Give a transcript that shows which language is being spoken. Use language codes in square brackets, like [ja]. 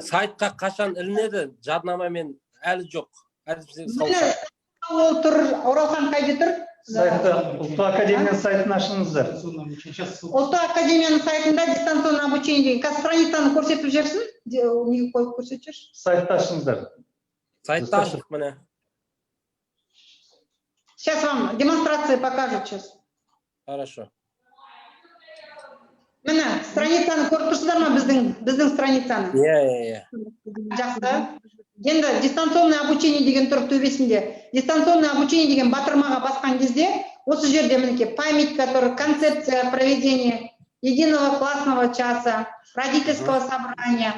[kk] Сайтқа қашан ілінеді? Жаднамамен әлі жоқ. Ол тұр, Оралхан қайда тұр? Сайтта Ұлттық академияның сайтын ашыңыздар. Ұлттық академияның сайтында дистанционный обучение деген. Қазір страницаны көрсетіп жерсін? Неге қойып көрсетіп жерсін? Сайтта ашыңыздар. Сайтта ашық, міне. [ru] Сейчас вам демонстрация покажут сейчас. Хорошо. [kk] Міне, страницаны көріп тұрсыздар ма біздің страницаны? Жақсы. Енді дистанционный обучение деген тұр төбесінде. Дистанционный обучение деген батырмаға басқан кезде, осы жерде мінеке памятка тұр, [ru] концепция проведения единого классного часа, родительского собрания.